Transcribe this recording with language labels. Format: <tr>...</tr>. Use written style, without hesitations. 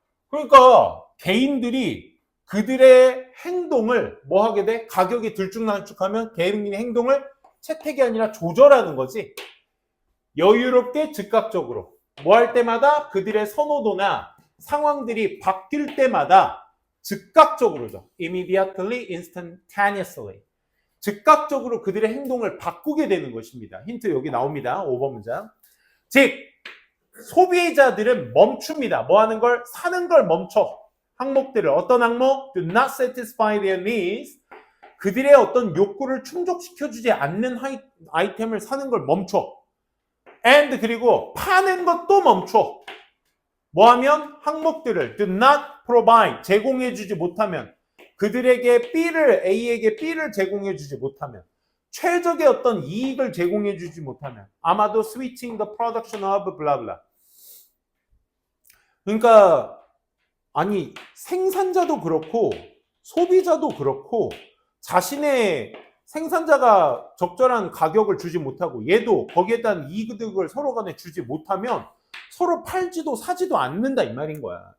<ko>그러니까 개인들이 그들의 행동을 뭐 하게 돼? 가격이 들쭉날쭉하면 개인의 행동을 채택이 아니라 조절하는 거지. 여유롭게 즉각적으로 뭐 할 때마다 그들의 선호도나 상황들이 바뀔 때마다 즉각적으로죠.</ko> <en>immediately, instantaneously.</en> <ko>즉각적으로 그들의 행동을 바꾸게 되는 것입니다. 힌트 여기 나옵니다. 5번 문장. 즉 소비자들은 멈춥니다. 뭐 하는 걸? 사는 걸 멈춰. 항목들을. 어떤 항목?</ko> <en>Do not satisfy their needs.</en> <ko>그들의 어떤 욕구를 충족시켜주지 않는 아이템을 사는 걸 멈춰. and 그리고 파는 것도 멈춰. 뭐 하면?</ko> <en>항목들을 do not provide.</en> <ko>제공해주지 못하면. 그들에게 A에게 B를 제공해주지 못하면, 최적의 어떤 이익을 제공해주지 못하면, 아마도</ko> <en>switching the production of blah blah.</en> <ko>그러니까 아니 생산자도 그렇고 소비자도 그렇고 자신의 생산자가 적절한 가격을 주지 못하고 얘도 거기에 대한 이득을 서로 간에 주지 못하면 서로 팔지도 사지도 않는다 이 말인 거야.</ko>